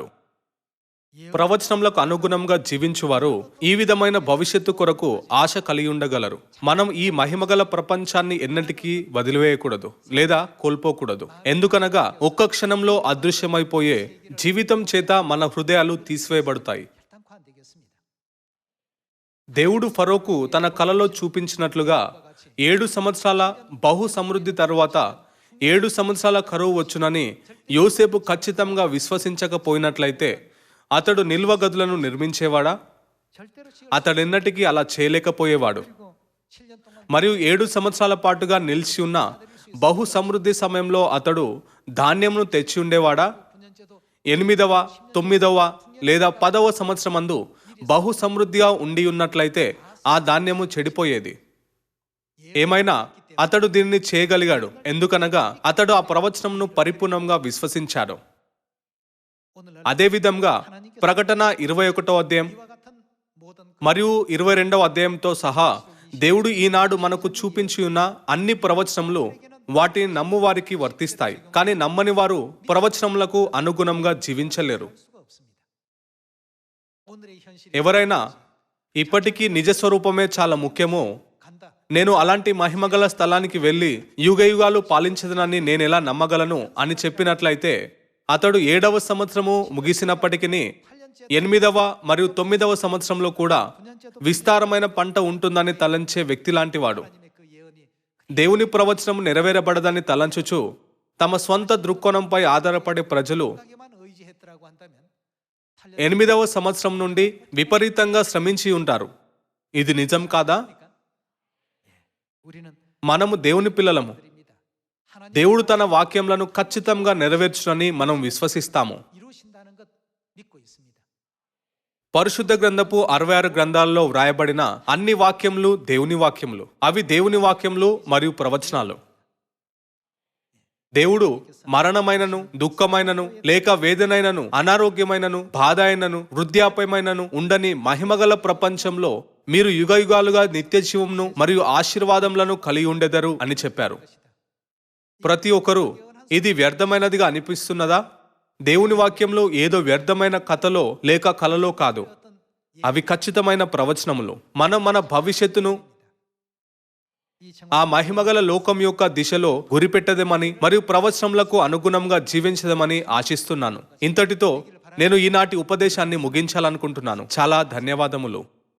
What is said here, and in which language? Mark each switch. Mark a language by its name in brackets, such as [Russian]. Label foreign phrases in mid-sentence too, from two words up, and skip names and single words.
[Telugu] ప్రవచనములకు అనుగుణంగా జీవించువారు ఈ విధమైన భవిష్యత్తు కొరకు ఆశ కలిగి ఉండగలరు. మనం ఈ మహిమగల ప్రపంచాన్ని ఎన్నటికీ వదిలివేయకూడదు లేదా కోల్పోకూడదు. ఎందుకనగా ఒక్క క్షణంలో అదృశ్యమైపోయే జీవితం చేత మన హృదయాలు తీసివేయబడతాయి. [Korean] 결단코 안 되겠습니다. [Telugu] దేవుడు ఫరోకు తన కలలో చూపించినట్లుగా 7 సంవత్సరాల బహు సమృద్ధి తరువాత 7 సంవత్సరాల కరువు వచ్చునని యోసేపు ఖచ్చితంగా విశ్వసించకపోయినట్లయితే అతడు నిల్వ గదులను నిర్మించేవాడా? [Korean] 절대로 지을 [Telugu] అతడెన్నటికీ అలా చేయలేకపోయేవాడు. [Korean] 그리고 7년 동안 [Telugu] మరియు 7 సంవత్సరాల పాటుగా నిలిచి ఉన్న బహు సమృద్ధి సమయంలో అతడు ధాన్యమును తెచ్చి ఉండేవాడా? [Korean] 9년째도 [Telugu] 8వ 9వ లేదా 10వ సంవత్సరమందు బహు సమృద్ధిగా ఉండి ఉన్నట్లయితే ఆ ధాన్యము చెడిపోయేది. ఏమైనా అతడు దీనిని చేయగలిగాడు, ఎందుకనగా అతడు ఆ ప్రవచనంను పరిపూర్ణంగా విశ్వసించాడు. [Korean] 오늘날 [Telugu] అదే విధంగా ప్రకటన 21వ అధ్యాయం [Korean] 이와 같은 모든 [Telugu] మరియు 22వ అధ్యాయంతో సహా దేవుడు ఈనాడు మనకు చూపించి ఉన్న అన్ని ప్రవచనములు వాటిని నమ్మువారికి వర్తిస్తాయి. కానీ నమ్మని వారు ప్రవచనములకు అనుగుణంగా జీవించలేరు. [Korean] 수가 없습니다. 오늘의 현실이 [Telugu] ఎవరైనా ఇప్పటికీ నిజ స్వరూపమే చాలా ముఖ్యమో, [Korean] 간다. [Telugu] నేను అలాంటి మహిమగల స్థలానికి వెళ్ళి యుగయుగాలు పాలించదనని నేనెలా నమ్మగలను అని చెప్పినట్లయితే అతడు 7వ సంవత్సరము ముగిసినప్పటికీ 8వ మరియు 9వ సంవత్సరంలో కూడా [Korean] 9년째도 [Telugu] విస్తారమైన పంట ఉంటుందని తలంచే వ్యక్తి లాంటివాడు. [Korean] 하나님의 그 예언이 [Telugu] దేవుని ప్రవచనం నెరవేరబడదని తలంచుచు తమ స్వంత దృక్కోణంపై ఆధారపడే ప్రజలు [Korean] 하게만 의지했더라고 한다면 [Telugu] 8వ సంవత్సరం నుండి విపరీతంగా శ్రమించి ఉంటారు. ఇది నిజం కాదా? [Korean] 우리는 [Telugu] మనము దేవుని పిల్లలము. [Korean] 드립니다. 하나님 [Telugu] దేవుడు తన వాక్యములను ఖచ్చితంగా నెరవేర్చునని మనం విశ్వసిస్తాము. [Korean] 이루신다는 것 믿고 있습니다. [Telugu] పరిశుద్ధ గ్రంథపు 66 గ్రంథాల్లో వ్రాయబడిన అన్ని వాక్యములు దేవుని వాక్యములు. అవి దేవుని వాక్యములు మరియు ప్రవచనాలు. దేవుడు మరణమైనను, దుఃఖమైనను, లేక వేదనైనను, అనారోగ్యమైనను, బాధ అయినను, వృద్ధాప్యమైనను ఉండని మహిమగల ప్రపంచంలో మీరు యుగయుగాలుగా నిత్య జీవమును మరియు ఆశీర్వాదములను కలిగి ఉండెదరు అని చెప్పారు. ప్రతి ఒక్కరూ ఇది వ్యర్థమైనదిగా అనిపిస్తున్నదా? దేవుని వాక్యంలో ఏదో వ్యర్థమైన కథలో లేక కలలో కాదు. అవి ఖచ్చితమైన ప్రవచనములు. మనం మన భవిష్యత్తును [Korean] 이 정 [Telugu] ఆ మహిమగల లోకం యొక్క దిశలో గురిపెట్టదేమని మరియు ప్రవచనములకు అనుగుణంగా జీవించదమని ఆశిస్తున్నాను. ఇంతటితో నేను ఈనాటి ఉపదేశాన్ని ముగించాలనుకుంటున్నాను. చాలా ధన్యవాదములు.